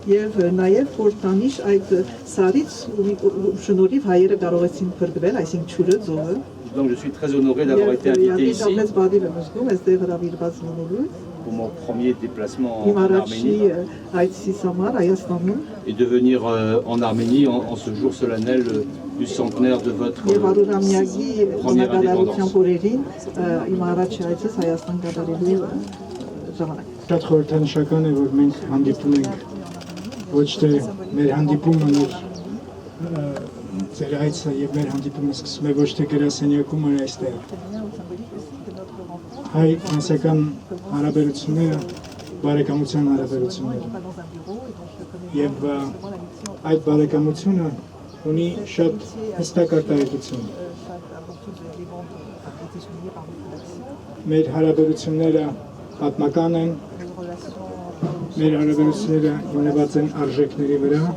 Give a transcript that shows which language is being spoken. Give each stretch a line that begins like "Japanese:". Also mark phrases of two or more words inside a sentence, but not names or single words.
French: Donc je suis très honoré d'avoir été invité ici pour mon premier déplacement en Arménie et de venir en Arménie en ce jour solennel du centenaire de votre première indépendance.
Armenian: Շատ խորհրդանշական է, որ մենք հանդիպում ենք ոչ թե մեր հանդիպումը ձեր այցը եւ մեր հանդիպումը սկսում է ոչ թե գրասենյակում, այլ այստեղ։ Հայ-ֆրանսիական հարաբերությունները բարեկամության հարաբերություններ եւ այդ բարեկամությունը ունի շատ հստակ արտահայտություն։ Մեր հարաբերությունները պատմական են, մեր հարաբերությունները հիմնված են արժեքների վրա